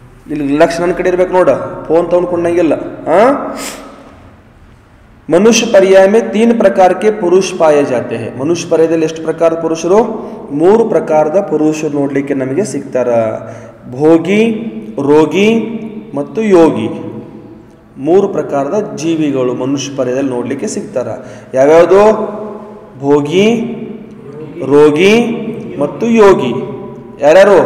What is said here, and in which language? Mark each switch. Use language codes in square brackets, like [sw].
[kn] ಇಲ್ಲಿ ಲಕ್ಷ ನನ್ನ ಕಡೆ ಇರ್ಬೇಕು ನೋಡ, ಫೋನ್ ತಗೊಂಡ್ಕೊಂಡಂಗಿಲ್ಲ. [hi] ಮನುಷ್ಯ पर्याय में 3 प्रकार के पुरुष पाए जाते हैं. [kn] ಮನುಷ್ಯ ಪರ್ಯಾಯದಲ್ಲಿ ಎಷ್ಟು ಪ್ರಕಾರದ ಪುರುಷರು? 3 ಪ್ರಕಾರದ ಪುರುಷರು ನೋಡ್ಲಿಕ್ಕೆ ನಮಗೆ ಸಿಗ್ತಾರ. ಭೋಗಿ, ರೋಗಿ ಮತ್ತು ಯೋಗಿ. 3 ಪ್ರಕಾರದ ಜೀವಿಗಳು ಮನುಷ್ಯ ಪರ್ಯಾಯದಲ್ಲಿ ನೋಡ್ಲಿಕ್ಕೆ ಸಿಗ್ತಾರ. ಯಾವ್ಯಾವುದು? ಭೋಗಿ, ರೋಗಿ ಮತ್ತು ಯೋಗಿ. ಯಾರ್ಯಾರು?